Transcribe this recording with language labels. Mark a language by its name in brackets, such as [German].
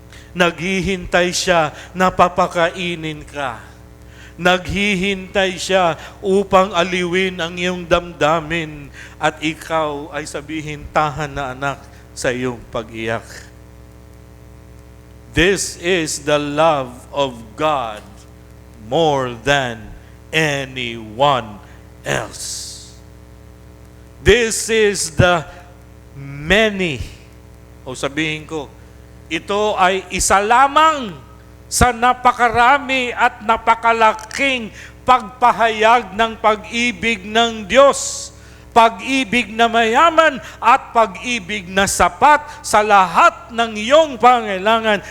[Filipino] Naghihintay siya na papakainin ka. Naghihintay siya upang aliwin ang iyong damdamin at ikaw ay sabihin, tahan na anak sa iyong pag-iyak. [English] This is the love of God more than anyone else. This is the many, [Filipino] o sabihin ko, ito ay isa lamang sa napakarami at napakalaking pagpahayag ng pag-ibig ng Diyos. Pag-ibig na mayaman at pag-ibig na sapat sa lahat ng iyong pangailangan.